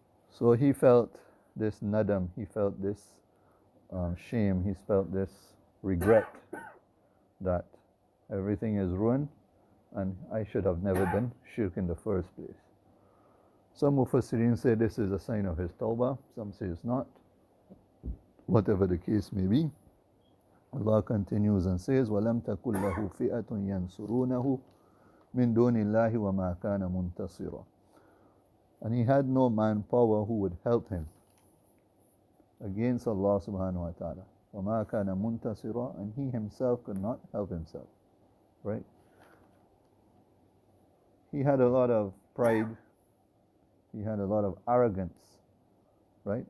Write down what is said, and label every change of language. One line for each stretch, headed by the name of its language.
English: So he felt this nadam, he felt this shame, he felt this regret that everything is ruined and I should have never done shirk in the first place. Some Mufassirin say this is a sign of his tawbah, some say it's not. Whatever the case may be, Allah continues and says,
Arabic: وَلَمْ تَكُنْ لَهُ فِئَةٌ يَنْصُرُونَهُ مِنْ دُونِ اللَّهِ وَمَا كَانَ مُنْتَصِرًا.
English: And he had no manpower who would help him against Allah subhanahu wa ta'ala.
Arabic: وَمَا كَانَ مُنْتَصِرًا,
English: and he himself could not help himself. Right? He had a lot of pride. He had a lot of arrogance. Right?